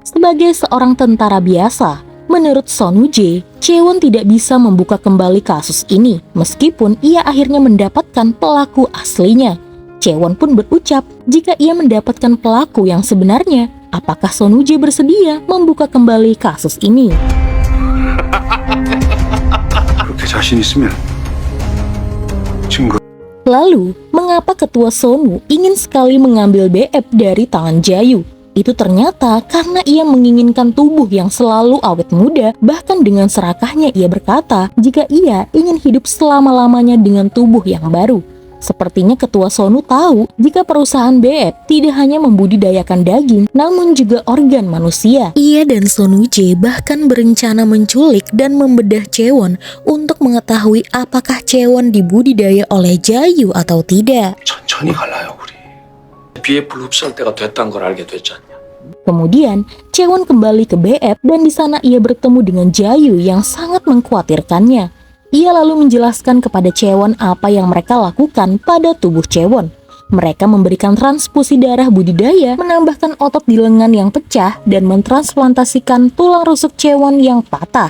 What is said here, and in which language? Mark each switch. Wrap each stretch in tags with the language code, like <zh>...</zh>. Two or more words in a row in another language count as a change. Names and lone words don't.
<id>Sebagai seorang tentara biasa, menurut Son Woo-jae, Chaewon tidak bisa membuka kembali kasus ini meskipun ia akhirnya mendapatkan pelaku aslinya. Chaewon pun berucap jika ia mendapatkan pelaku yang sebenarnya, apakah Son Woo-jae bersedia membuka kembali kasus ini?</id> <ko>그렇게 자신 있으면 증거.</ko> <id>Lalu, mengapa ketua Son Woo ingin sekali mengambil BF dari tangan Jayu? Itu ternyata karena ia menginginkan tubuh yang selalu awet muda. Bahkan dengan serakahnya ia berkata jika ia ingin hidup selama-lamanya dengan tubuh yang baru. Sepertinya ketua Son Woo tahu jika perusahaan BF tidak hanya membudidayakan daging, namun juga organ manusia. Ia dan Son Woo-jae bahkan berencana menculik dan membedah Chaewon untuk mengetahui apakah Chaewon dibudidaya oleh Jayu atau tidak.</id> <ko>천천히 갈라요 우리. BF를 흡수할 때가 됐다는 걸 알게 됐지 않냐.</ko> <id>Kemudian, Chaewon kembali ke BF dan di sana ia bertemu dengan Jayu yang sangat mengkhawatirkannya. Ia lalu menjelaskan kepada Chaewon apa yang mereka lakukan pada tubuh Chaewon. Mereka memberikan transfusi darah budidaya, menambahkan otot di lengan yang pecah, dan mentransplantasikan tulang rusuk Chaewon yang patah.</id>